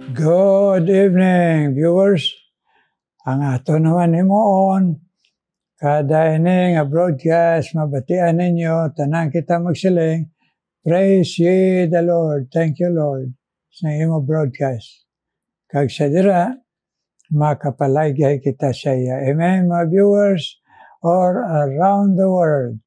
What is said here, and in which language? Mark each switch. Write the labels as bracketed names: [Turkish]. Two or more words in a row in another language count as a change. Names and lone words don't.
[English] Good evening, viewers. [Hiligaynon] Ang ato naman himoon, kada ini nga broadcast, mabatian ninyo, tanan kita magsiling, [English] praise ye the Lord, thank you Lord, [Hiligaynon] sa imo broadcast. Kag sa dira, makapaligay kita sa iya. Amen, mga viewers, [English] or around the world.